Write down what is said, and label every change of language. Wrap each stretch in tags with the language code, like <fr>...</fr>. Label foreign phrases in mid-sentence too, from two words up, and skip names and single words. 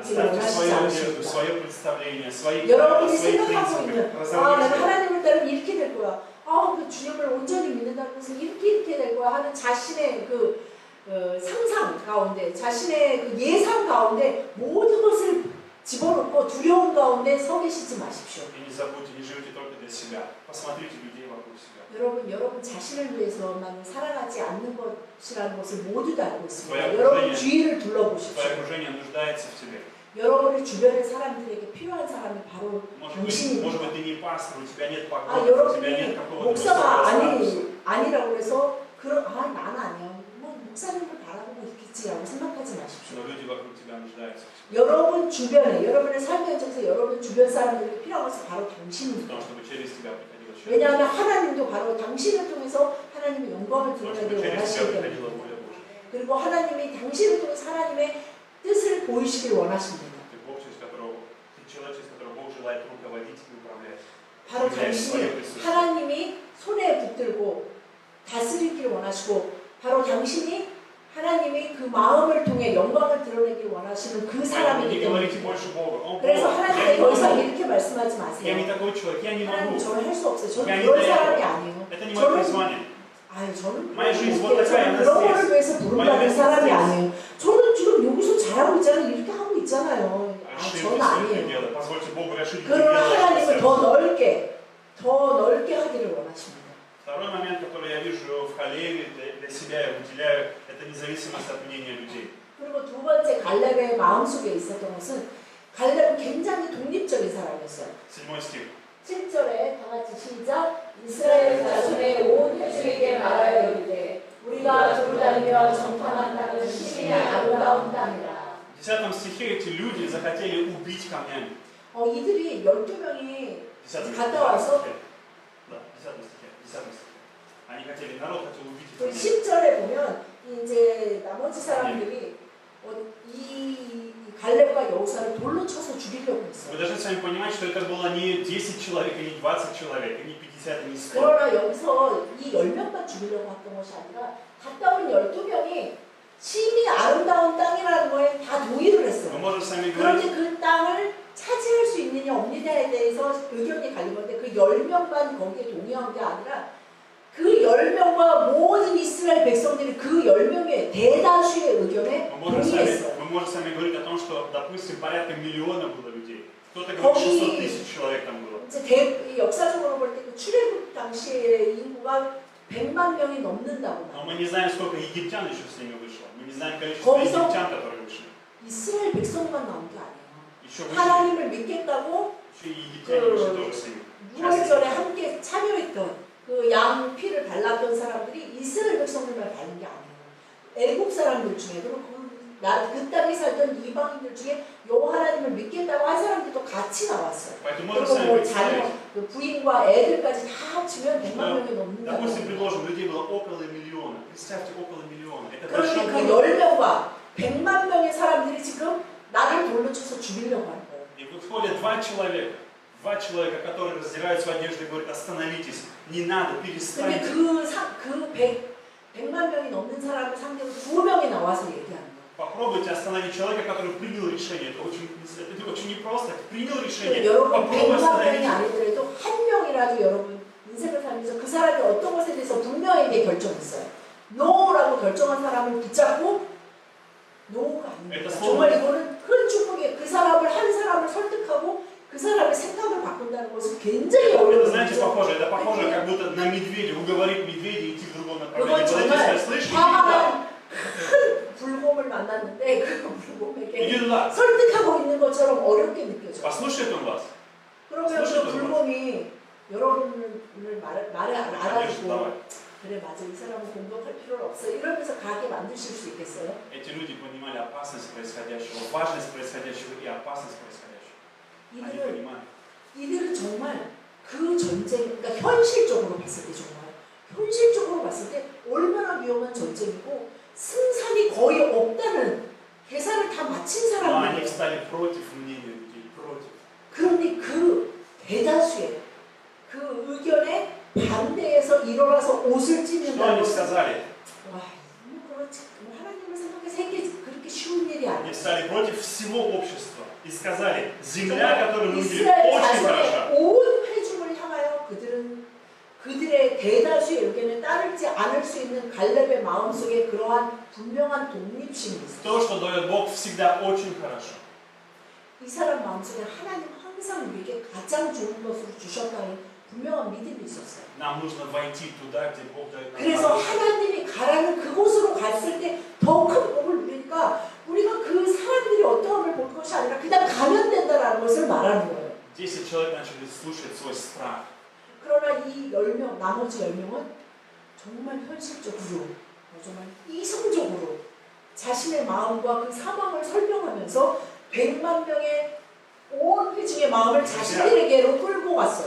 <ru>Оставьте</ru> <ko>원하시지</ko> <ru>свою одежду,</ru> <ko>않으십니다.</ko> <ru>свое представление, свои правила,</ru> <ko>여러분이</ko> <ru>свои</ru> <ko>생각하고</ko> <ru>принципы.</ru> <ko>있는 나는</ko> <ru>Разорвите.</ru> <ko>하나님을 따르면 이렇게 될 거야. 그 주님을 온전히 믿는다고 해서 이렇게 될 거야 하는 자신의 그 상상 가운데 자신의 그 예상 가운데 모든 것을 집어넣고 두려움 가운데 서 계시지 마십시오.</ko> <ru>И не забудьте, не живите только для себя. Посмотрите людей вокруг себя.</ru> <ko>여러분 자신을 위해서만 살아가지 않는 것이라는 것을 모두 다 알고 있습니다.</ko> <ru>Твое</ru> <ko>여러분</ko> <ru>окружение-</ru> <ko>주위를</ko> <ru>Твое</ru> <ko>둘러보십시오.</ko> <ru>окружение нуждается в тебе.</ru> <ko>여러분의 주변의 사람들에게 필요한 사람이 바로 당신입니다.</ko> <ru>Может быть, ты не пастор, у тебя нет</ru> <ko>아,</ko> <ru>поклонников, у тебя</ru> <ko>여러분이</ko> <ru>нет какого-то</ru> <ko>목사가</ko> <ru>высокого статуса.</ru> <ko>아니라고 해서 나는 아니야. 뭐 목사님을 바라보고 있겠지라고 생각하지 마십시오.</ko> <ru>Но люди вокруг тебя нуждаются.</ru> <ko>여러분 주변에, 여러분의 삶의 현장에서 여러분 주변 사람들에게 필요한 것은 바로</ko> <ru>В</ru> <ko>당신입니다.</ko> <ru>том, чтобы через тебя приходило счастье.</ru> <ko>왜냐하면 하나님도 바로 당신을 통해서 하나님의 영광을</ko> <ru>В том, чтобы</ru> <ko>드러내길</ko> <ru>через</ru> <ko>원하시기</ko> <ru>тебя</ru> <ko>때문에</ko> <ru>приходила воля Божья.</ru> <ko>그리고 하나님이 당신을 통해서 하나님의 뜻을 보이시길 원하십니다.</ko> <ru>Ты Бог, через которого, ты человек, через которого Бог желает руководить и управлять.</ru> <ko>바로 당신이 하나님이 손에 붙들고 다스리기를 원하시고 바로 당신이 하나님이 그 마음을 통해 영광을 드러내기를 원하시는 그</ko> <ru>Поэтому</ru> <ko>사람이기</ko> <ru>не</ru> <ko>때문에</ko> <ru>говорите больше Богу. О, Бог,</ru> <ko>그래서</ko> <ru>я</ru> <ko>하나님께</ko> <ru>не</ru> <ko>더 이상</ko> <ru>могу.</ru> <ko>이렇게 말씀하지</ko> <ru>Я</ru> <ko>마세요.</ko> <ru>не такой человек, я не</ru> <ko>하나님</ko> <ru>могу.</ru> <ko>저는 할 수 없어요. 저는</ko> <ru>Я не</ru> <ko>그런</ko> <ru>для</ru> <ko>사람이</ko> <ru>этого.</ru> <ko>아니에요.</ko> <ru>Это не мое призвание.</ru> <ko>저는</ko> <ru>Моя жизнь вот</ru> <ko>그렇게</ko> <ru>такая,</ru> <ko>저는</ko> <ru>она</ru> <ko>그런 거를</ko> <ru>здесь.</ru> <ko>위해서</ko> <ru>Моя</ru> <ko>부름받은</ko> <ru>жизнь</ru> <ko>사람이</ko> <ru>здесь.</ru> <ko>아니에요. 저는 지금 여기서 잘하고 있잖아요. 이렇게 하고 있잖아요.</ko> <ru>Ошибки</ru> <ko>저는</ko> <ru>все это</ru> <ko>아니에요.</ko> <ru>дело. Позвольте Богу решить, что</ru> <ko>그러나</ko> <ru>делать.</ru> <ko>하나님은 더 넓게 하기를 원하십니다.</ko> <ru>Второй момент, который я вижу в Халеве для себя и выделяю, это независимость от мнения людей.</ru> <ko>그리고 두 번째 갈렙의 마음속에 있었던 것은 갈렙은 굉장히 독립적인 사람이었어요.</ko> <ru>7 стих.</ru> <ko>7절에 다 같이 시작. 이스라엘 자손의 온 회중에게 말하여 이르되 우리가 돌다니며 정탐한 땅은 심히 아름다운 땅이라.</ko> <ru>В 10 стихе эти люди захотели убить камнями.</ru> <ko>이들이 12명이 10 갔다 와서</ko> <ru>Да, 10 стихе. Они хотели, народ хотел убить их</ru> <ko>그</ko> <ru>камнями.</ru> <ko>10절에 보면 이제 나머지 사람들이 이 갈렙과 여호사를 돌로 쳐서 죽이려고 했어요.</ko> <ru>Вы должны сами понимать, что это было не 10 человек, и не 20 человек, и не 50, и не 100.</ru> <ko>그러나 여기서 이 10명만 죽이려고 했던 것이 아니라 갔다 온 12명이 심히 아름다운 땅이라는 거에 다 동의를</ko> <ru>Мы</ru> <ko>했어요.</ko> <ru>можем сами</ru> <ko>그런데</ko> <ru>говорить,</ru> <ko>그 땅을 차지할 수 있느냐 없느냐에 대해서 의견이 갈린 건데 그 10명만 거기에 동의한 게 아니라 그 10명과 모든 이스라엘 백성들이 그 10명의 대다수의 의견에 동의했어요.</ko> <ru>мы можем сами говорить о том, что, допустим, порядка миллиона было людей. Кто-то говорит, 600 тысяч человек там было.</ru> <ko>이제 역사적으로 볼 때 그 출애굽 당시의 인구가 100만 명이 넘는다고</ko> <ru>Но</ru> <ko>말해요.</ko> <ru>мы не знаем, сколько египтян еще с ними вышло. Мы не знаем количество египтян, которые вышли.</ru> <ko>이스라엘 백성만 나온 게 아니에요.</ko> <ru>Еще вышли,</ru> <ko>하나님을 믿겠다고</ko> <ru>еще и египтяне вышли тоже с ними.</ru> <ko>6월절에 함께 참여했던 그 양 피를 발랐던 사람들이 이스라엘 백성들만 바른 게 아니에요. 애국 사람들 중에 그리고 그 땅에 살던 이방인들 중에 여호와 하나님을 믿겠다고 한 사람들도 같이 나왔어요.</ko> <ru>Поэтому можем</ru> <ko>그리고</ko> <ru>сами</ru> <ko>뭐</ko> <ru>представить.</ru> <ko>자녀, 그 부인과 애들까지 다 합치면 100만 명이 넘는다고.</ko> <ru>Допустим, предложим, людей было около миллиона. Представьте, около миллиона. Это</ru> <ko>그런데</ko> <ru>большой</ru> <ko>그</ko> <ru>город.</ru> <ko>10명과 100만 명의 사람들이 지금 나를 돌로 쳐서 죽이려고 하는 거예요.</ko> <ru>И выходят два человека, которые раздирают свою одежду и говорят, остановитесь, не надо,</ru> <ko>근데</ko> <ru>перестаньте.</ru> <ko>그 100만 명이 넘는 사람을 상대로 2명이 나와서 얘기하는 거예요.</ko> <ru>Попробуйте остановить человека, который принял решение. Это очень непросто. Принял решение.</ru> <ko>여러분</ko> <ru>Попробуй</ru> <ko>100만 명이</ko> <ru>остановить.</ru> <ko>아니더라도 한 명이라도 여러분 인생을 살면서 그 사람이 어떤 것에 대해서 분명하게 결정했어요. 노라고 결정한 사람을 붙잡고 노가 아닙니다. 정말 이거는 큰 축복이에요. 그 사람을 한 사람을 설득하고 그 사람의 생각을 바꾼다는 것은 굉장히</ko> <ru>Это,</ru> <ko>어려운</ko> <ru>знаете,</ru> <ko>일이죠.</ko> <ru>похоже. Это похоже, как будто на медведя. Уговорить медведя идти в другом</ru> <ko>그건</ko> <ru>направлении. Подойти и</ru> <ko>정말</ko> <ru>сказать, слышь, иди туда.</ru> <ko>화가 큰 불곰을 만났는데 그 불곰에게</ko> <ru>Иди туда.</ru> <ko>설득하고 있는 것처럼 어렵게 느껴져요.</ko> <ru>Послушает он вас?</ru> <ko>그러면 그 불곰이 여러분을 말에</ko> <ru>Конечно,</ru> <ko>알아듣고</ko> <ru>давай.</ru> <ko>그래 맞아 이 사람은 공격할 필요는 없어 이러면서 가게 만드실 수 있겠어요?</ko> <ru>Эти люди понимали опасность происходящего, важность происходящего и опасность происходящего. Они понимали.</ru> <ko>이들은 정말 그 전쟁, 그러니까 현실적으로 봤을 때 정말 현실적으로 봤을 때 얼마나 위험한 전쟁이고 승산이 거의 없다는 계산을 다 마친</ko> <ru>Но они</ru> <ko>사람들이에요.</ko> <ru>встали против мнения людей, против.</ru> <ko>그런데 그 대다수의 그 의견에 반대해서 일어나서 옷을</ko> <ru>Что</ru> <ko>찢는다는</ko> <ru>они</ru> <ko>것은</ko> <ru>сказали?</ru> <ko>와, 그렇지. 하나님을 생각해서 이게 그렇게 쉬운 일이 아니에요.</ko> <ru>Они встали против всего общества и сказали, земля, которую мы видели,</ru> <ko>이스라엘</ko> <ru>очень хороша.</ru> <ko>자손의 온 회중을 향하여 그들의 대다수의 의견에 따르지 않을 수 있는 갈렙의 마음속에 그러한 분명한 독립심이 있어요.</ko> <ru>То, что дает Бог, всегда очень хорошо.</ru> <ko>이 사람 마음속에 하나님 항상 우리에게 가장 좋은 것으로 주셨다는 분명한 믿음이 있었어요.</ko> <ru>Нам нужно войти туда, где Бог дает нам</ru> <ko>그래서</ko> <ru>хорошее.</ru> <ko>하나님이 가라는 그곳으로 갔을 때 더 큰 복을 누리니까 우리가 그 사람들이 어떠함을 볼 것이 아니라 그</ko> <ru>страх.</ru> <ko>그러나 이 10명, 나머지 10명은 정말 현실적으로, 정말 이성적으로 자신의 마음과 그 상황을 설명하면서 100만 명의 온 회중의 마음을 자신들에게로 끌고 왔어요.</ko>